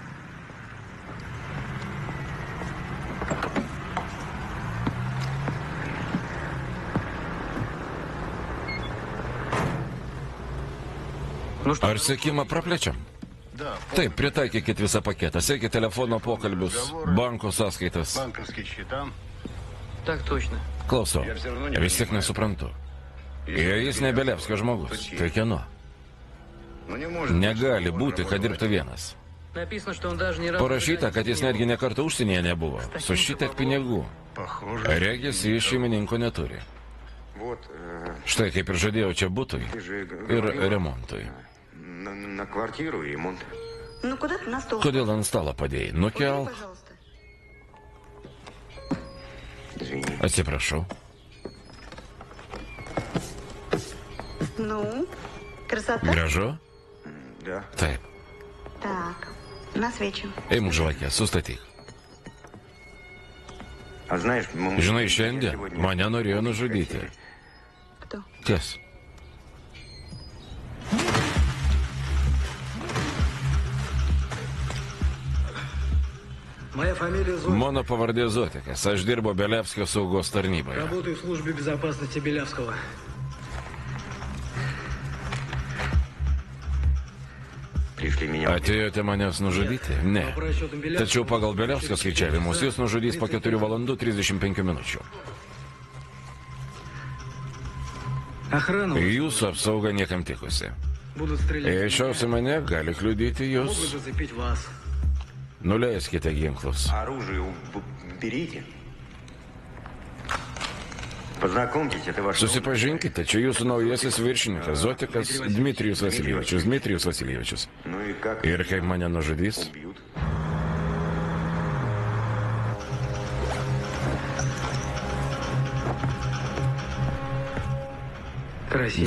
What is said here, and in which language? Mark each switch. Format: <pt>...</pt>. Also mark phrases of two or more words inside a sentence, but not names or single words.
<lt>Ar sekimą praplečiam? Taip, pritaikykit visą paketą. Sekit telefono pokalbius, banko sąskaitas.</lt> <ru>Так точно.</ru> <lt>Klausau, vis tiek nesuprantu. Jei jis ne Belevskio žmogus, tai kieno? Negali būti, kad dirbtų vienas.</lt> <ru>Написано, что он даже ни разу...</ru> <lt>Parašyta, kad jis netgi ne kartą užsienyje nebuvo. Su šitiek pinigų. Regis jis šeimininko neturi. Štai kaip ir žadėjau čia butui ir remontui.</lt> <ru>На квартиру и ремонт. Ну куда ты на стол?</ru> <lt>Kodėl ant stalo padėjai? Nukelk.</lt> <ru>Пожалуйста. Извини.</ru> <lt>Atsiprašau.</lt> <ru>Ну, красота.</ru> <lt>Gražu?</lt> <ru>Да.</ru> <lt>Taip.</lt> <ru>Так, на свечи.</ru> <lt>Eimk žvakę, sustatyk.</lt> <ru>А знаешь,</ru> <lt>Žinai, šiandien mane norėjo nužudyti.</lt> <ru>Кто?</ru> <lt>Kas?</lt> <ru>Моя фамилия Зон.</ru> <lt>Mano pavardė Zotikas. Aš dirbu Belevskio saugos tarnyboje.</lt> <ru>Работаю в службе безопасности Белявского. пришли меня.</ru> <lt>Atėjote manęs nužudyti? Ne.</lt> <ru>По расчетам Белявского...</ru> <lt>Tačiau pagal Belevskio skaičiavimus jūs nužudys po 4 valandų 35 minučių.</lt> <ru>Охрану</ru> <lt>Jūsų apsauga niekam tikusi.</lt> <ru>будут стрелять.</ru> <lt>Jei šios į mane, gali kliudyti</lt> <ru>Могут</ru> <lt>jūs.</lt> <ru>зацепить вас.</ru> <lt>Nuleiskite ginklus.</lt> <ru>Оружие берите. Познакомьтесь, это ваш...</ru> <lt>Susipažinkite, čia jūsų naujasis viršininkas, Zotikas Dmitrijus Vasiljevičius. Dmitrijus Vasiljevičius.</lt> <ru>Ну и как</ru> <lt>Ir kaip mane nužudys?</lt> <ru>убьют? Красиво.</ru>